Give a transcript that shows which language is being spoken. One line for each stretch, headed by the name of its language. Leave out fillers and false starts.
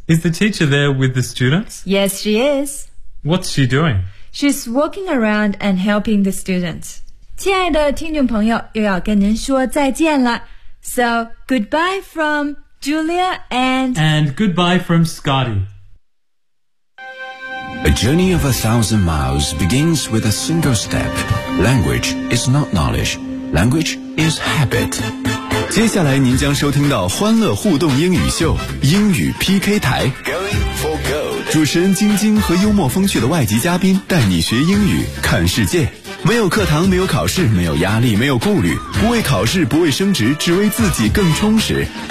English: Is the teacher there with the students? Yes, she is. What's she doing? She's walking around and helping the students.
Chinese: 亲爱的听众朋友，又要跟您说再见了。
English: So, goodbye from Julia and... And goodbye from Scotty. A journey of 1,000 miles begins with a single step. Language is not knowledge. Language is habit.
Chinese: 接下来您将收听到欢乐互动英语秀，英语 PK 台。
English: Going for go.
Chinese: 主持人晶晶和幽默风趣的外籍嘉宾带你学英语看世界，没有课堂，没有考试，没有压力，没有顾虑，不为考试，不为升职，只为自己更充实。